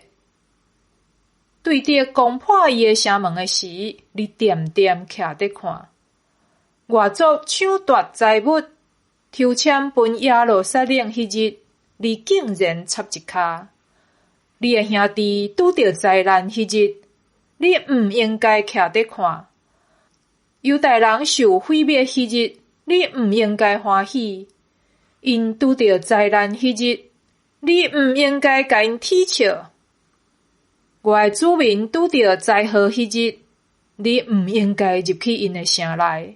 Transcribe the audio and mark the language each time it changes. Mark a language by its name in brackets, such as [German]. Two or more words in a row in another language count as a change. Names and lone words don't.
[Min Nan Chinese] 对着攻破伊的城门的时，你惦惦徛伫看。外族抢夺财物，抽签分耶路撒冷迄日，你竟然插一跤。你的兄弟拄着灾难迄日，你毋应该徛伫看。犹大人受毁灭迄日，你毋应该欢喜。因拄着灾难迄日，你毋应该甲因啼笑。我的子民拄着灾祸迄日，你毋应该入去因的城内。